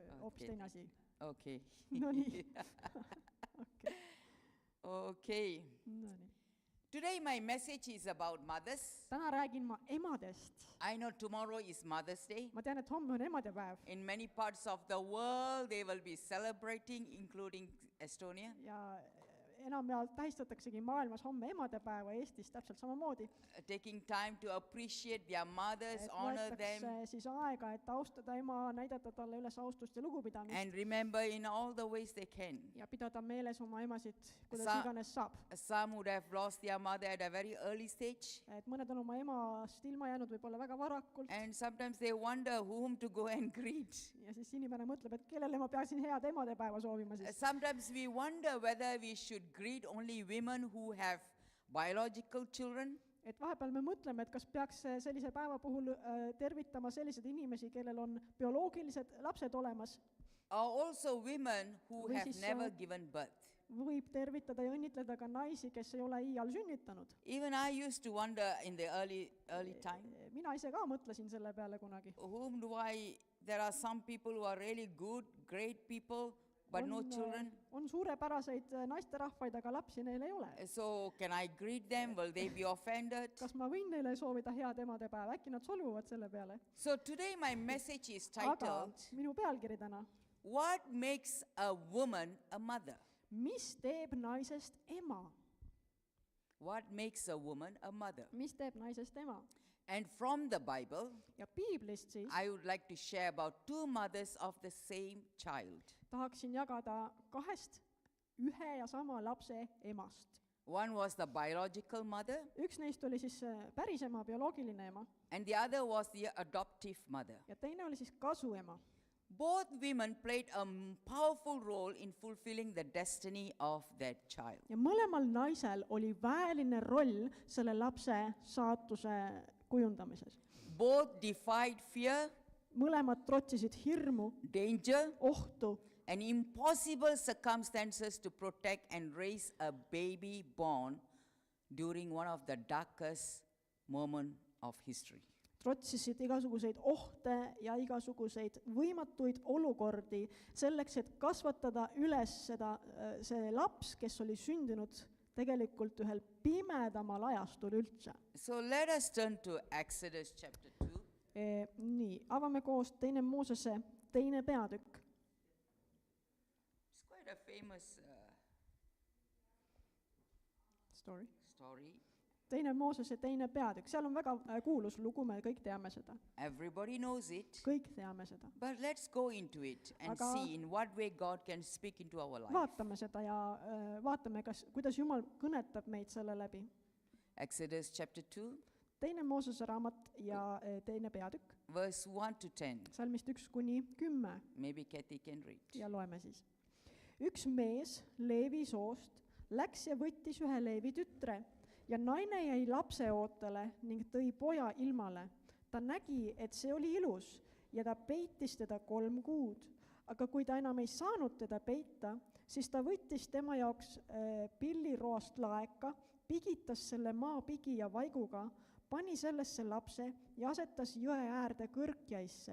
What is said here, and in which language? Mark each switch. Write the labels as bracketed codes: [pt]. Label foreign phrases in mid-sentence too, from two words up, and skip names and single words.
[et] hoopis teine asi. Okay. No nii. Okay. Okay. No nii. [en] Today my message is about mothers. [et] Täna räägin ma emadest. [en] I know tomorrow is Mother's Day. [et] Ma tean, et homme on emadepäev. [en] In many parts of the world they will be celebrating, including Estonia. [et] Ja enamjaolt tähistataksegi maailmas homme emadepäeva, Eestis täpselt samamoodi. [en] Taking time to appreciate their mothers, honor them. [et] Siis aega, et austada ema, näidata talle üles austust ja lugupidamist. [en] And remember in all the ways they can. [et] Ja pidada meeles oma emasid, kuidas iganes saab. [en] Some would have lost their mother at a very early stage. [et] Et mõned on oma emast ilma jäänud võib-olla väga varakult. [en] And sometimes they wonder whom to go and greet. [et] Ja siis inimene mõtleb, et kellele ma peaksin head emadepäeva soovima siis. [en] Sometimes we wonder whether we should greet only women who have biological children. [et] Et vahepeal me mõtleme, et kas peaks sellise päeva puhul tervitama sellised inimesi, kellel on bioloogilised lapsed olemas. [en] Also women who [et] Või [en] have [et] siis, [en] never given birth. [et] Võib tervitada ja õnnitleda ka naisi, kes ei ole iial sünnitanud. [en] Even I used to wonder in the early time. [et] Mina ise ka mõtlesin selle peale kunagi. [en] Whom do there are some people who are really good, great people, but no children. [et] On suurepäraseid naisterahvaid, aga lapsi neil ei ole. [en] So can I greet them? Will they be offended? [et] Kas ma võin neile soovida head emadepäeva? Äkki nad solvuvad selle peale? [en] So today my message is [et] Aga [en] titled, [et] minu pealkiri täna. [en] What makes a woman a mother? [et] Mis teeb naisest ema? [en] What makes a woman a mother? [et] Mis teeb naisest ema? [en] And from the Bible, [et] Ja piiblist siis [en] I would like to share about two mothers of the same child. [et] tahaksin jagada kahest ühe ja sama lapse emast. [en] One was the biological mother, [et] Üks neist oli siis päris ema, bioloogiline ema, [en] and the other was the adoptive mother. [et] ja teine oli siis kasuema. [en] Both women played a powerful role in fulfilling the destiny of that child. [et] Ja mõlemal naisel oli väeline roll selle lapse saatuse kujundamises. [en] Both defied fear, [et] Mõlemad trotsisid hirmu, [en] danger, [et] ohtu [en] and impossible circumstances to protect and raise a baby born during one of the darkest moments of history. [et] trotsisid igasuguseid ohte ja igasuguseid võimatuid olukordi selleks, et kasvatada üles see laps, kes oli sündinud tegelikult ühel pimedamal ajastul üldse. [en] So let us turn to Exodus chapter 2. [et] Nii, avame koos teine Moosese teine peatükk. [en] It's quite a famous story. [et] Teine Moosese teine peatükk, seal on väga kuulus lugu, me kõik teame seda. [en] Everybody knows it. [et] Kõik teame seda. [en] But let's go into it and [et] Aga [en] see in what way God can speak into our life. [et] Vaatame seda ja vaatame, kuidas Jumal kõnetab meid selle läbi. [en] Exodus chapter 2, [et] Teine Moosese raamat ja teine peatükk, [en] verse 1 to 10. [et] salmist 1-10 [en] Maybe Kathy can read. [et] ja loeme siis. Üks mees Leevi soost läks ja võttis ühe Leevi tütre ja naine jäi lapse ootele ning tõi poja ilmale. Ta nägi, et see oli ilus ja ta peitis teda 3 kuud. Aga kui ta enam ei saanud teda peita, siis ta võttis tema jaoks pilliroast laeka, pigitas selle maapigi ja vaiguga, pani sellesse lapse ja asetas jõe äärde kõrkjaisse.